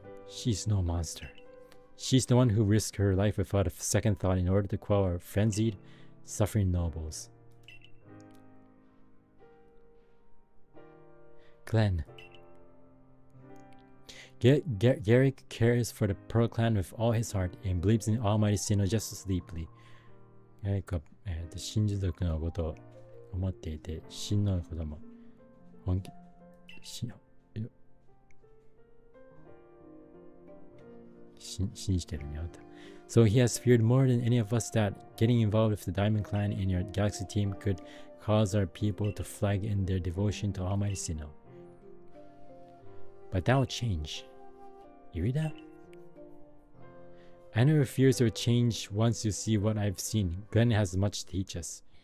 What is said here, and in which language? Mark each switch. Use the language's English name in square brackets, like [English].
[English] She's no monster. She's the one who risked her life without a second thought in order to quell our frenzied, suffering nobles. Glenn. Garrick cares for the Pearl Clan with all his heart and believes in Almighty Sinnoh just as deeply. [Japanese] Garrick は、真珠族のことを思っていて、真のことも本気、信じてるんやと。 [English] So he has feared more than any of us that getting involved with the Diamond Clan in your Galaxy team could cause our people to flag in their devotion to Almighty Sinnoh. But that will change. You read that? I know your fears will change once you see what I've seen. Glenn has much to teach us.